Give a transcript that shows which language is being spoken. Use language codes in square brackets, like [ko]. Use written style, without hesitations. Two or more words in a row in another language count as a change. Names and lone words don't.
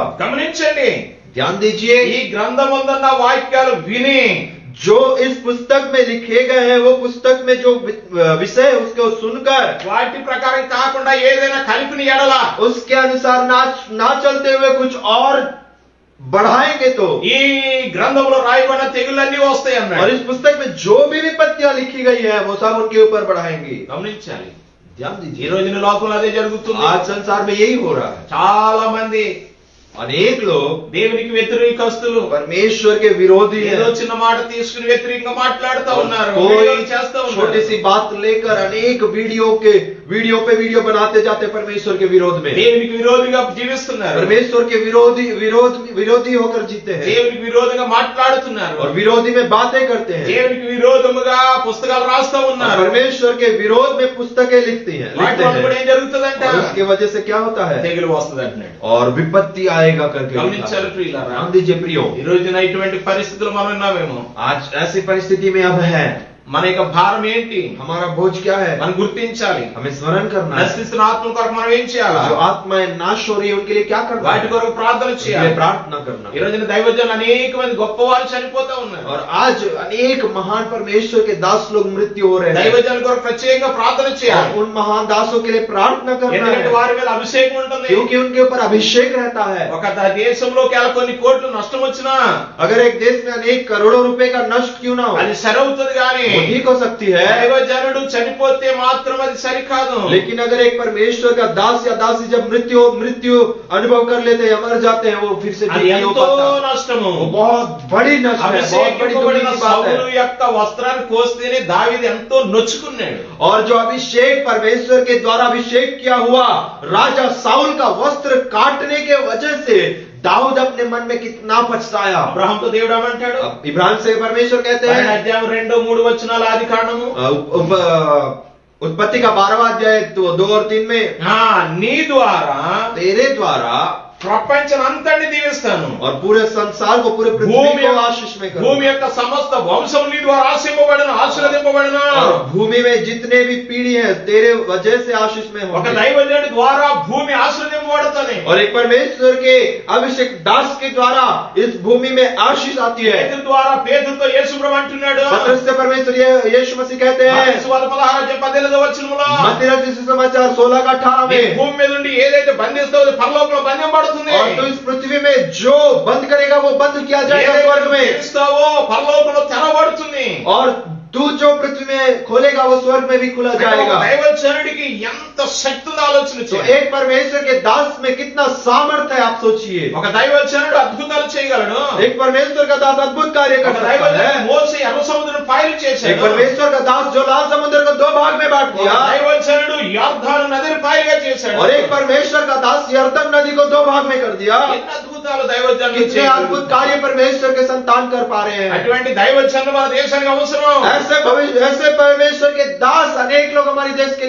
[te] గమనించండి, [hi] ध्यान दीजिए, [te] ఈ గ్రంథం ఉందన్న వాక్యాలు విని [hi] जो इस पुस्तक में लिखे गए हैं वो पुस्तक में जो विषय है उसको सुनकर [te] వాటి ప్రకారం కాకుండా ఏదైనా కలిపిన ఎడల [hi] उसके अनुसार ना चलते हुए कुछ और बढ़ाएंगे तो [te] ఈ గ్రంథంలో రాయబడిన తెగుళ్ళన్నీ వస్తాయి [hi] और [te] అన్నాడు. [hi] इस पुस्तक में जो भी विपत्तियां लिखी गई है वो सब उनके ऊपर बढ़ाएंगी. [te] గమనించాలి, [hi] ध्यान [te] ఈ [hi] दीजिए, [te] రోజున లోకంలో అదే జరుగుతుంది. [hi] आज संसार में यही हो रहा है. [te] చాలా మంది [hi] अनेक लोग [te] దేవునికి వ్యతిరేకస్తులు [hi] परमेश्वर के विरोधी [te] ఏదో [hi] हैं. [te] చిన్న మాట తీసుకుని వ్యతిరేకంగా మాట్లాడుతూ ఉన్నారు, [hi] कोई [te] వీడియోలు చేస్తూ [hi] छोटी [te] ఉన్నారు. [hi] सी बात लेकर अनेक वीडियो पे वीडियो बनाते जाते परमेश्वर के विरोध में. [te] దేవునికి విరోధిగా జీవిస్తున్నారు, [hi] परमेश्वर के विरोधी होकर जीते हैं [te] దేవునికి విరోధంగా మాట్లాడుతున్నారు, [hi] और विरोधी में बातें करते हैं [te] దేవునికి విరోధముగా పుస్తకాలు రాస్తూ [hi] और [te] ఉన్నారు. [hi] परमेश्वर के विरोध में पुस्तकें लिखते हैं. [te] వాటి వల్ల కూడా ఏం జరుగుతుందంట, [hi] और उसकी वजह से क्या होता है [te] తెగులు వస్తుంది అంటున్నాడు. [hi] और विपत्ति आएगा करके लिखा [te] గమనించారు [hi] है. [te] ప్రియులారా, [hi] ध्यान दीजिए प्रियो, [te] ఈ రోజున ఇటువంటి పరిస్థితులు మనం ఉన్నామేమో. [hi] आज ऐसी परिस्थिति में अब है. [te] మన యొక్క భారం ఏంటి [hi] हमारा बोझ क्या है, [te] మనం గుర్తించాలి. [hi] हमें स्मरण करना है. [te] నశిస్తున్న ఆత్మ కొరకు మనం ఏం చేయాలి, [hi] जो आत्माएं नाश हो रही है उनके लिए क्या करना [te] వాటి [hi] है, [te] కొరకు ప్రార్థన [hi] उनके [te] చేయాలి. [hi] लिए प्रार्थना करना. [te] ఈ రోజున దైవజనులు అనేక మంది గొప్పవారు చనిపోతా ఉన్నారు. [hi] और आज अनेक महान परमेश्वर के दास लोग मृत्यु हो रहे हैं. [te] దైవజనుల కొరకు ప్రత్యేకంగా ప్రార్థన [hi] और [te] చేయాలి. [hi] उन महान दासों के लिए प्रार्थना करना [te] ఎందుకంటే [hi] है [te] వారి మీద అభిషేకం ఉంటుంది. [hi] क्योंकि उनके ऊपर अभिषेक रहता है. [te] ఒక దేశంలోకి ఎలా కొన్ని కోట్లు నష్టం వచ్చినా [hi] अगर एक देश में अनेक करोड़ों रुपए का नष्ट क्यों ना हो, [te] అది సరవుతుంది కానీ [hi] वो ठीक हो सकती है. [te] దైవజనుడు చనిపోతే మాత్రం అది సరికాదు. [hi] लेकिन अगर एक परमेश्वर का दास या दासी जब मृत्यु अनुभव कर लेते हैं या मर जाते हैं वो फिर से ठीक [te] అది [hi] नहीं हो [te] ఎంతో [hi] पाता. [te] నష్టము. [hi] वो बहुत बड़ी नष्ट है, बहुत बड़ी दुखी [te] అభిషేకింపబడిన [hi] की बात [te] సౌలు [hi] है. [te] యొక్క వస్త్రాన్ని కోస్తేనే దావీదు ఎంతో నొచ్చుకున్నాడు. [hi] और जो अभिषेक परमेश्वर के द्वारा अभिषेक किया हुआ राजा साउल का वस्त्र काटने के वजह से दाऊद अपने मन में कितना पछताया. [te] అబ్రహాంతో దేవుడు ఏమంటాడు, [hi] अब इब्राहिम से परमेश्वर कहते हैं [te] అధ్యాయం 2-3 వచనాల ఆది కాండము, [hi] उत्पत्ति का 12वां अध्याय 2 और 3 में [te] నీ ద్వారా [hi] तेरे द्वारा [te] ప్రపంచం అంతటిని దీవిస్తాను, [hi] और पूरे संसार को पूरे पृथ्वी को आशीष में [te] భూమి [hi] करूंगा. [te] యొక్క సమస్త వంశం నీ ద్వారా ఆశీర్వదింపబడును. [hi] और भूमि में जितने भी पीढ़ी हैं तेरे वजह से आशीष में [te] ఒక [hi] होंगे. [te] దైవజనుడి ద్వారా భూమి ఆశీర్వదింపబడుతుంది. [hi] और एक परमेश्वर के अभिषेक दास के द्वारा इस भूमि में आशीष आती है. [te] పేతురు ద్వారా పేతురుతో యేసు ప్రభు అంటున్నాడు, [hi] पतरस से परमेश्वर यीशु मसीह कहते हैं [te] మత్తయి సువార్త 16-18 వచనములో, [hi] मत्ती रचित सुसमाचार 16-18 [te] నీ [hi] में, [te] భూమి మీద నుండి ఏదైతే బంధిస్తావో అది పరలోకంలో బంధింపబడుతుంది. [hi] और तो इस पृथ्वी में जो बंद करेगा वो बंद किया जाएगा [te] ఏదైతే [hi] स्वर्ग में, [te] తెరుస్తావో పరలోకంలో తెరవబడుతుంది. [hi] और तू जो पृथ्वी में खोलेगा वो स्वर्ग में भी खुला [te] ఒక [hi] जाएगा. [te] దైవజనుడికి ఎంత శక్తి ఉందో ఆలోచన [hi] तो [te] చేయండి. [hi] एक परमेश्वर के दास में कितना सामर्थ्य है आप सोचिए. [te] ఒక దైవజనుడు అద్భుతాలు చేయగలడు. [hi] एक परमेश्वर का दास अद्भुत कार्य [te] ఒక [hi] कर सकता [te] దైవజనుడు [hi] है. [te] మోసే ఎర్ర సముద్రం పాయలు [hi] एक [te] చేశాడు. [hi] परमेश्वर का दास जो लाल समुद्र को 2 भाग में बांट [te] ఒక [hi] दिया, [te] దైవజనుడు యొర్దాను నదిని పాయలుగా చేశాడు. [hi] और एक परमेश्वर का दास यरदन नदी को 2 भाग में कर दिया. [te] ఎన్ని అద్భుతాలు దైవజనుడు [hi] कितने [te] చేయగలడు. [hi] अद्भुत कार्य परमेश्वर के संतान कर पा रहे हैं. [te] అటువంటి దైవజనులు మన దేశానికి అవసరం. [hi] ऐसे परमेश्वर के दास अनेक लोग हमारे देश के लिए